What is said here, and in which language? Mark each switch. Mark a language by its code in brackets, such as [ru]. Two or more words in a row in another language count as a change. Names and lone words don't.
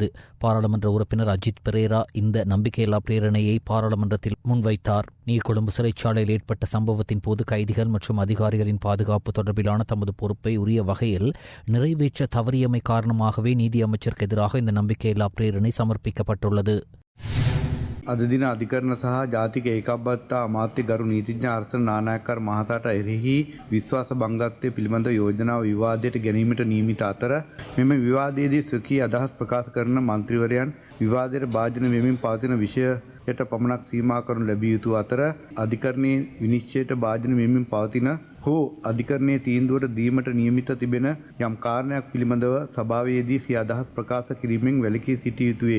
[ta] பாராளுமன்ற உறுப்பினர் அஜித் பெரேரா இந்த நம்பிக்கையில்லா பிரேரணையை பாராளுமன்றத்தில் முன்வைத்தார். நீர்கொழும்பு சிறைச்சாலையில் ஏற்பட்ட சம்பவத்தின் போது கைதிகள் மற்றும் அதிகாரிகளின் பாதுகாப்பு தொடர்பிலான தமது பொறுப்பை உரிய வகையில் நிறைவேற்ற தவறியமை காரணமாகவே நீதியமைச்சருக்கு எதிராக இந்த நம்பிக்கையில்லா பிரேரணை சமர்ப்பிக்கப்பட்டுள்ளது. [si] අද දින අධිකරණ සහ ජාතික ඒකාබද්ධතා අමාත්‍ය ගරු නීතිඥ අර්චන නානායක්කාර මහතාට එරෙහි විශ්වාස භංගත්වය පිළිබඳ යෝජනාව විවාදයට ගැනීමට නියමිත අතර මෙම විවාදයේදී ස්වකීය අදහස් ප්‍රකාශ කරන මන්ත්‍රීවරයන් විවාදයට භාජන වෙමින් පවතින විෂයයට පමණක් සීමා කරනු ලැබිය යුතු අතර අධිකරණයේ විනිශ්චයට භාජන වෙමින් පවතින හෝ අධිකරණයේ තීන්දුවට දීමට නියමිත තිබෙන යම් කාරණයක් පිළිබඳව සභාවේදී සිය අදහස් ප්‍රකාශ කිරීමෙන් වැළකී සිටිය යුතුය.